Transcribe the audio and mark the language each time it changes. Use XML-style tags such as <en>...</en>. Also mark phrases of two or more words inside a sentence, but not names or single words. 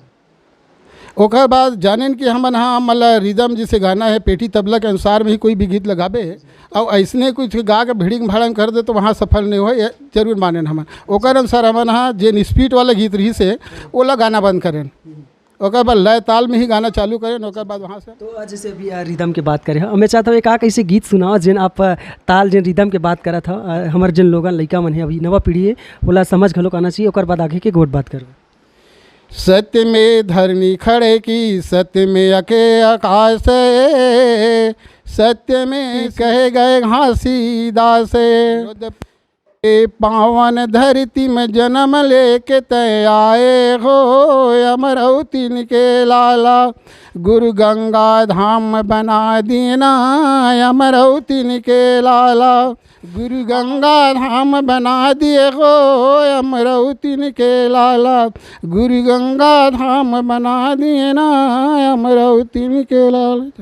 <hne>ओकर बाद जाने कि हमन हाँ मतलब रिदम जैसे गाना है पेटी तबला के अनुसार में ही कोई भी गीत लगाबे और ऐसने कुछ गा के भिड़िंग भाड़ंग कर दे तो वहाँ सफल नहीं हो, ये जरूर माने हमन। ओकर अनुसार हमन हाँ जे स्पीड वाला गीत रही से ओला गाना बंद करें, ओकर बाद लय ताल में ही गाना चालू करें। ओकर बाद वहाँ से तो जैसे अभी रिदम के बात करें, मैं चाहता हूँ एक ऐसे गीत सुनाओ जिन आप ताल जिन रिदम के बात करा था, हमारे जिन लोगन लड़का मन है अभी नवा पीढ़ी है बोला समझ घलोक आना चाहिए, ओकर बाद आगे के गोट बात करो। सत्य में धरनी खड़े की, सत्य में अके आकाश, सत्य में कहे गए घासीदास, पावन धरती में जन्म लेके तय आए हो, अमरौतीन के लाला गुरु गंगा धाम बना देना, अमरौतीन के लाला गुरु गंगा धाम बना दिए हो, अमरौतीन के लाला गुरु गंगा धाम बना दिए ना, अमरौतीन के लाला।</hne>